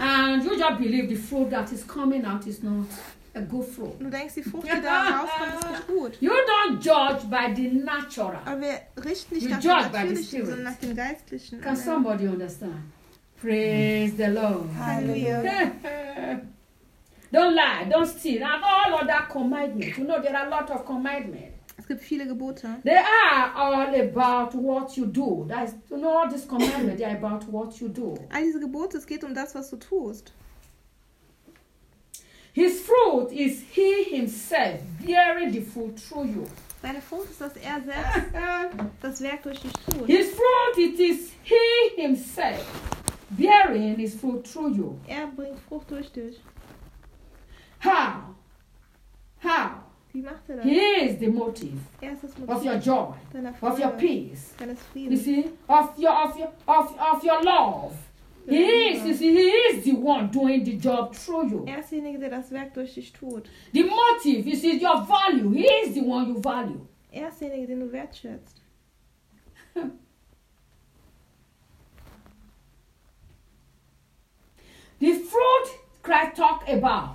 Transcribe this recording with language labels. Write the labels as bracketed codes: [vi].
[en] And you just believe the fruit that is coming out is not a good fruit. [de] Du denkst, die Frucht, die da rauskommt, ist nicht gut. [en] You don't judge by the natural. [de] Aber wir richten nicht nach dem Natürlichen, sondern nach dem Geistlichen. [en] Can somebody understand? Praise the Lord. Hallelujah. Don't lie, don't steal. And all other commandments. You know, there are a lot of commandments. [de] Es gibt viele Gebote. [en] They are all about what you do. That is, you know, all these commandments, they are about what you do. [de] All diese Gebote, es geht um das, was du tust. [en] His fruit is he himself bearing the fruit through you. [de] Seine Frucht ist, dass er selbst das Werk durch dich tut. [en] His fruit, it is he himself bearing his fruit through you. [de] Er bringt Frucht durch dich. [en] How? How? [de] Wie macht er das? [en] He is the motive, [de] er ist das Motiv [en] of your joy, [de] Freude, [en] of your peace. [de] Deines [en] Friedens. You see? Of your love. He is, you see, he is the one doing the job through you. [de] Er ist derjenige, der das Werk durch dich tut. [en] The motive, you see, your value. He is the one you value. [de] Er ist derjenige, den du wertschätzt. [en] The fruit Christ talked about.